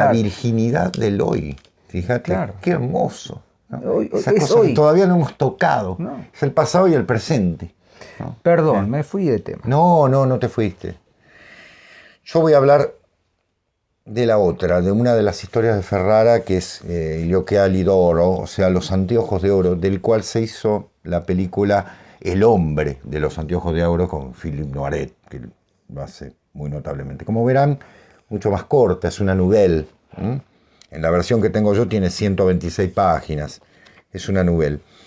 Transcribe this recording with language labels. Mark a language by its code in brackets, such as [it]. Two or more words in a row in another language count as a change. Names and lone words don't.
[es] La virginidad del hoy. Fíjate, claro. Qué hermoso. ¿No? Esa cosa hoy. Que todavía no hemos tocado. No. Es el pasado y el presente. ¿No? Perdón, me fui de tema. No te fuiste. Yo voy a hablar de la otra, de una de las historias de Ferrara, que es Gli occhiali d'oro, o sea, Los anteojos de oro, del cual se hizo la película El hombre de los anteojos de oro con Philippe Noiret, que lo hace muy notablemente. Como verán, mucho más corta, es una nouvelle. En la versión que tengo yo tiene 126 páginas, es una nouvelle.